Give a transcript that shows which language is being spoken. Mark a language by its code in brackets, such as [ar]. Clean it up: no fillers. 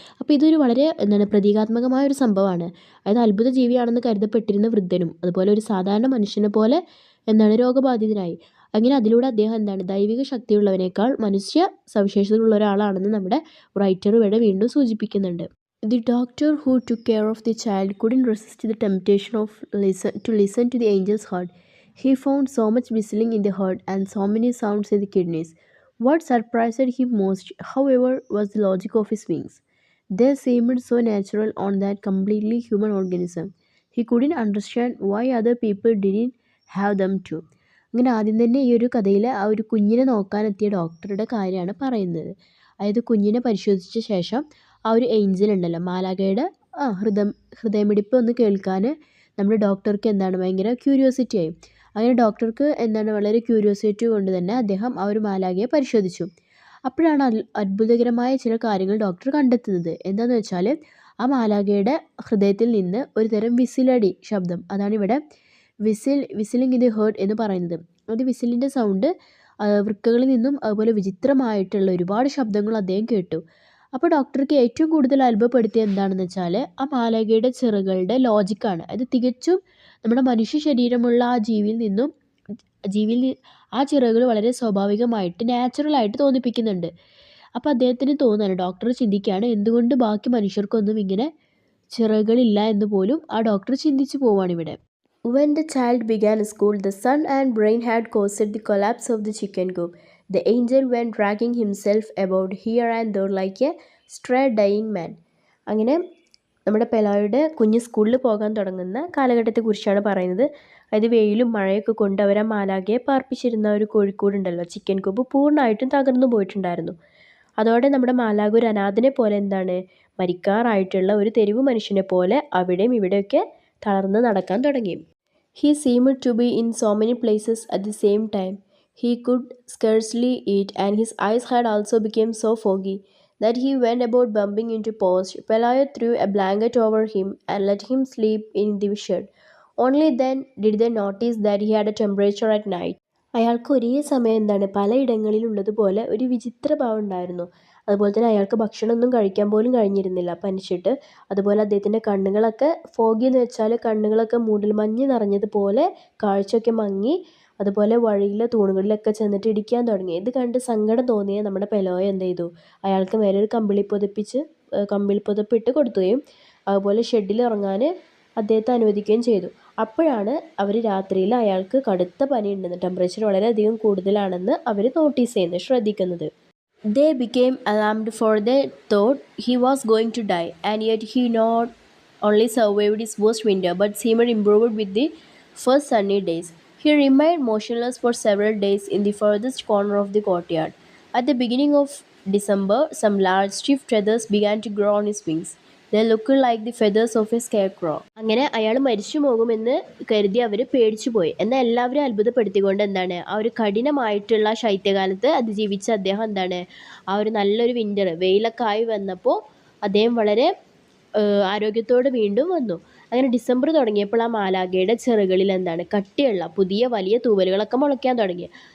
[ml] അപ്പോൾ ഇതൊരു വളരെ പ്രതീകാത്മകമായ ഒരു സംഭവമാണ്. അതായത് അത്ഭുത ജീവിയാണെന്ന് കരുതപ്പെട്ടിരുന്ന വൃദ്ധനും അതുപോലെ ഒരു സാധാരണ മനുഷ്യനെ പോലെ രോഗബാധിതനായി. അങ്ങനെ അതിലൂടെ അദ്ദേഹം ദൈവിക ശക്തിയുള്ളവനേക്കാൾ മനുഷ്യ സവിശേഷതകളുള്ള ഒരാളാണെന്ന് നമ്മുടെ റൈറ്റർ ഇവിടെ വീണ്ടും സൂചിപ്പിക്കുന്നുണ്ട്. [en] The doctor who took care of the child couldn't resist the temptation to listen to the angel's heart. He found so much whistling in the heart and so many sounds in the kidneys. What surprised him most, however, was the logic of his wings. They seemed so natural on that completely human organism. He couldn't understand why other people didn't have them too. [ml] അങ്ങനെ ആദ്യം തന്നെ ഈ ഒരു കഥയിൽ ആ ഒരു കുഞ്ഞിനെ നോക്കാനെത്തിയ ഡോക്ടറുടെ കാര്യമാണ് പറയുന്നത്. അതായത് കുഞ്ഞിനെ പരിശോധിച്ച ശേഷം ആ ഒരു ഏഞ്ചൽ ഉണ്ടല്ലോ മാലാഖയുടെ ഹൃദയമിടിപ്പ് ഒന്ന് കേൾക്കാൻ നമ്മുടെ ഡോക്ടർക്ക് എന്താണ് ഭയങ്കര ക്യൂരിയോസിറ്റി ആയി. അങ്ങനെ ഡോക്ടർക്ക് എന്താണ് വളരെ ക്യൂരിയോസിറ്റി കൊണ്ട് തന്നെ അദ്ദേഹം ആ ഒരു മാലാഖയെ പരിശോധിച്ചു. അപ്പോഴാണ് അത്ഭുതകരമായ ചില കാര്യങ്ങൾ ഡോക്ടർ കണ്ടെത്തുന്നത്. എന്താണെന്ന് വെച്ചാൽ ആ മാലാഖയുടെ ഹൃദയത്തിൽ നിന്ന് ഒരു തരം വിസിലടി ശബ്ദം, അതാണ് ഇവിടെ [en] whistling in the heart [ml] എന്ന് പറയുന്നത്. അത് വിസിലിൻ്റെ സൗണ്ട് വൃക്കകളിൽ നിന്നും അതുപോലെ വിചിത്രമായിട്ടുള്ള ഒരുപാട് ശബ്ദങ്ങൾ അദ്ദേഹം കേട്ടു. അപ്പോൾ ഡോക്ടർക്ക് ഏറ്റവും കൂടുതൽ അത്ഭുതപ്പെടുത്തിയ എന്താണെന്ന് വെച്ചാൽ ആ മാലാഖയുടെ ചിറകുകളുടെ ലോജിക്കാണ്. അത് തികച്ചും നമ്മുടെ മനുഷ്യ ശരീരമുള്ള ആ ജീവിയിൽ ആ ചിറകുകൾ വളരെ സ്വാഭാവികമായിട്ട് നാച്ചുറലായിട്ട് തോന്നിപ്പിക്കുന്നുണ്ട്. അപ്പോൾ അദ്ദേഹത്തിന് തോന്നുകയാണ്, ഡോക്ടർ ചിന്തിക്കുകയാണ് എന്തുകൊണ്ട് ബാക്കി മനുഷ്യർക്കൊന്നും ഇങ്ങനെ ചിറകുകളില്ല എന്ന് പോലും ആ ഡോക്ടർ ചിന്തിച്ചു പോവുകയാണ് ഇവിടെ. [en] When the child began school, the sun and rain had caused the collapse of the chicken coop. The angel went dragging himself about here and there like a stray dying man. [ml] അങ്ങനെ നമ്മുടെ പെലോയുടെ കുഞ്ഞ് സ്കൂളിൽ പോകാൻ തുടങ്ങുന്ന കാലഘട്ടത്തെക്കുറിച്ചാണ് പറയുന്നത്. അതായത് വെയിലും മഴയൊക്കെ കൊണ്ട് അവർ ആ മാലാഖയെ പാർപ്പിച്ചിരുന്ന ഒരു കോഴിക്കോടുണ്ടല്ലോ, ചിക്കൻ കൂപ്പ് പൂർണ്ണമായിട്ടും തകർന്നു പോയിട്ടുണ്ടായിരുന്നു. അതോടെ നമ്മുടെ മാലാഖ ഒരു അനാഥനെ പോലെ എന്താണ് മരിക്കാറായിട്ടുള്ള ഒരു തെരുവ് മനുഷ്യനെ പോലെ അവിടെയും ഇവിടെയൊക്കെ തളർന്ന് നടക്കാൻ തുടങ്ങി. [en] He seemed to be in so many places at the same time. He could scarcely eat, and his eyes had also become so foggy that he went about bumping into posts. Pelayo threw a blanket over him and let him sleep in the shed. Only then did they notice that he had a temperature at night. [ml] അയാൾക്ക് ഒരേ സമയം എന്താണ് പലയിടങ്ങളിലുള്ളതുപോലെ ഒരു വിചിത്ര ഭാവം ഉണ്ടായിരുന്നു. അതുപോലെ തന്നെ അയാൾക്ക് ഭക്ഷണമൊന്നും കഴിക്കാൻ പോലും കഴിഞ്ഞിരുന്നില്ല പനിച്ചിട്ട്. അതുപോലെ അദ്ദേഹത്തിൻ്റെ കണ്ണുകളൊക്കെ ഫോഗി എന്ന് വെച്ചാൽ കണ്ണുകളൊക്കെ മൂടൽ മഞ്ഞ് നിറഞ്ഞതുപോലെ കാഴ്ചയൊക്കെ മങ്ങി. അതുപോലെ വഴിയിലെ തൂണുകളിലൊക്കെ ചെന്നിട്ട് ഇടിക്കാൻ തുടങ്ങി. ഇത് കണ്ട് സങ്കടം തോന്നിയ നമ്മുടെ പെലോയ എന്ത് ചെയ്തു, അയാൾക്ക് മേലെ ഒരു കമ്പിളിപ്പുതപ്പിട്ട് കൊടുക്കുകയും അതുപോലെ ഷെഡിൽ ഇറങ്ങാൻ അദ്ദേഹത്തെ അനുവദിക്കുകയും ചെയ്തു. അപ്പോഴാണ് അവർ രാത്രിയിൽ അയാൾക്ക് കടുത്ത പനി ഉണ്ടെന്ന്, ടെമ്പറേച്ചർ വളരെയധികം കൂടുതലാണെന്ന് അവർ നോട്ടീസ് ചെയ്യുന്നത്, ശ്രദ്ധിക്കുന്നത്. [en] They became alarmed, for they thought he was going to die, and yet he not only survived his worst winter but seemed improved with the first sunny days. He remained motionless for several days in the furthest corner of the courtyard. At the beginning of December, some large stiff feathers began to grow on his wings. They looked like the feathers of a scarecrow. [ml] അങ്ങനെ അയാൾ മരിച്ചു പോകുമെന്ന് കരുതി അവർ പേടിച്ചു പോയി. എന്നാൽ എല്ലാവരും അത്ഭുതപ്പെടുത്തിക്കൊണ്ട് എന്താണ് ആ ഒരു കഠിനമായിട്ടുള്ള ശൈത്യകാലത്ത് അതിജീവിച്ച അദ്ദേഹം എന്താണ് ആ ഒരു നല്ലൊരു വിൻ്റർ വെയിലൊക്കെ ആയി വന്നപ്പോൾ അദ്ദേഹം വളരെ ആരോഗ്യത്തോടെ വീണ്ടും വന്നു. അങ്ങനെ ഡിസംബർ തുടങ്ങിയപ്പോൾ ആ മാലാഖയുടെ ചിറകുകളിൽ എന്താണ് കട്ടിയുള്ള പുതിയ വലിയ തൂവലുകളൊക്കെ മുളയ്ക്കാൻ തുടങ്ങി.